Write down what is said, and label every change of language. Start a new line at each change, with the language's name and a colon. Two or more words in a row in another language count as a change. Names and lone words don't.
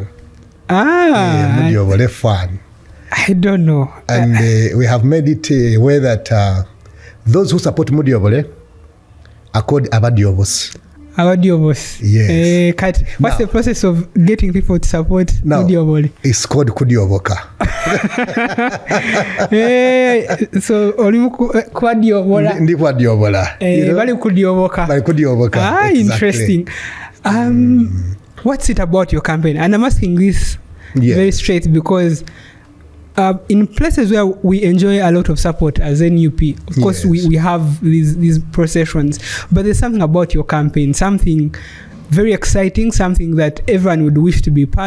English: Mudiobole, fun. I don't know. And we have made it a way that those who support Mudiobole are called Abadiobos. Abadiobos. Yes. What's the process of getting people to support Mudiobole? It's called Kudioboka.
Ganda: So olimu kwadiobola. Ndi kwadiobola. Bali kudioboka. Bali kudioboka.
English: Interesting. What's it about your campaign? And I'm asking this very straight because in places where we enjoy a lot of support as NUP, of course we have these processions, but there's something about your campaign, something very exciting, something that everyone would wish to be part.